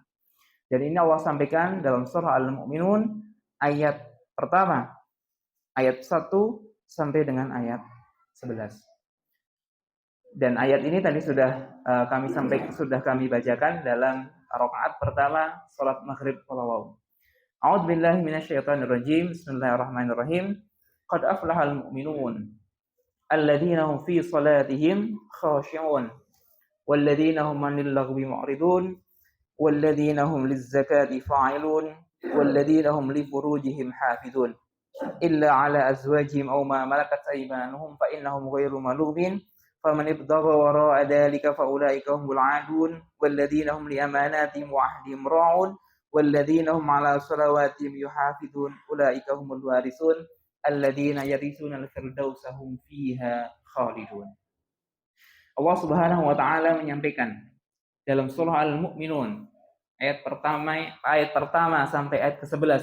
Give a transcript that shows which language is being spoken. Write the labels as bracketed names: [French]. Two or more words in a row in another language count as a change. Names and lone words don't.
[Indonesian] Dan ini Allah sampaikan dalam surah Al-Mu'minun ayat pertama, ayat 1 sampai dengan ayat 11. Dan ayat ini tadi sudah kami bacakan dalam rakaat pertama salat maghrib shalawat. [Arabic] أعوذ بالله من الشيطان الرجيم. بسم الله الرحمن الرحيم. قد أفلح المؤمنون الذين هم في صلاتهم خاشعون والذين هم عن اللغو معرضون والذين هم 'anil laghwi mu'ridun walladzina hum للزكاة فاعلون والذين هم لفروجهم حافظون إلا على أزواجهم أو ما ملكت أيمانهم فإنهم غير ملومين فمن ابتغى وراء ذلك فأولئك هم العادون والذين هم لأماناتهم وعهدهم راعون والذين هم على صلواتهم يحافظون أولئك هم الوارثون الذين يرثون الفردوس هم فيها خالدون. الله سبحانه وتعالى [Indonesian] menyampaikan dalam surah Al-Mu'minun ayat pertama sampai ayat ke-11.